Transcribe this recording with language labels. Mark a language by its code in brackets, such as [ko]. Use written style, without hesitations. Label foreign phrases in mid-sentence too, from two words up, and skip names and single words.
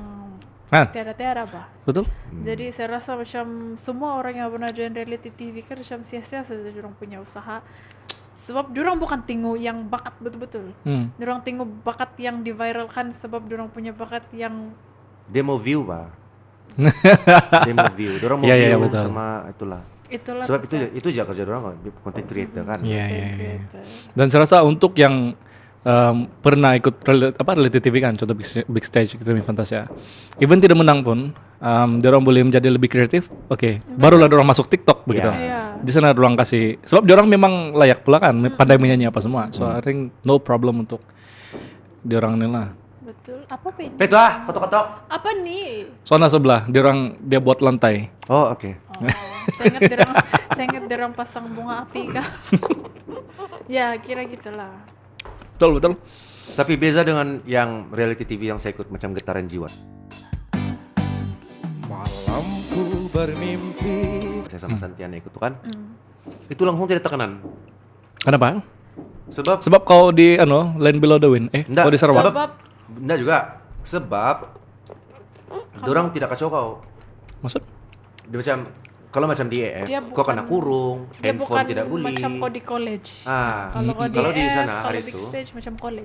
[ms] Kan? tiada-tiada bah. Betul? Jadi saya rasa macam semua orang yang pernah join [en] reality TV [ms] kan macam sia-sia saja orang punya usaha. Sebab orang bukan tengok yang bakat betul-betul. Orang tengok bakat yang diviralkan sebab orang punya bakat yang Dia mau view, Pak. Dia mau view. Dia mau Iya, view iya, betul. sama itulah. itulah Sebab tuh itu aja kerja orang kok, [en] content creator [ms] kan. Iya, content iya, iya. creator. Dan saya rasa untuk yang pernah ikut [en] reality TV [ms] kan, contoh [en] big stage [ms] gitu di Fantasia, even tidak menang pun, orang boleh menjadi lebih kreatif. Oke, barulah orang masuk TikTok begitu. Iya. Di sana orang kasih, sebab orang memang layak pula kan, pandai menyanyi apa semua. [en] So I think no problem [ms] untuk orang ini lah. Betul. Apa ini? Itu kotok-kotok. Apa nih? Zona sebelah, dia buat lantai. Oh, oke. Oh, saya ingat derang pasang bunga api kah? Ya, kira gitulah. Betul. Tapi beza dengan yang [en] reality TV [ms] yang saya ikut macam Getaran Jiwa. Malamku bermimpi. Saya sama Santiana ikut tuh kan. Itu langsung tidak tekanan. Kenapa? Sebab Sebab kau di Land Below the Wind, Nggak, kau di Sarawak. Sebab enggak juga. Sebab dorang tidak kacau kau. Maksud? Dia macam kalau macam di EF, Dia kau kena bukan- kurung, dia handphone bukan tidak boleh. macam kau di college. Kalau Kalau di EF, sana kalau hari big itu, stage macam college.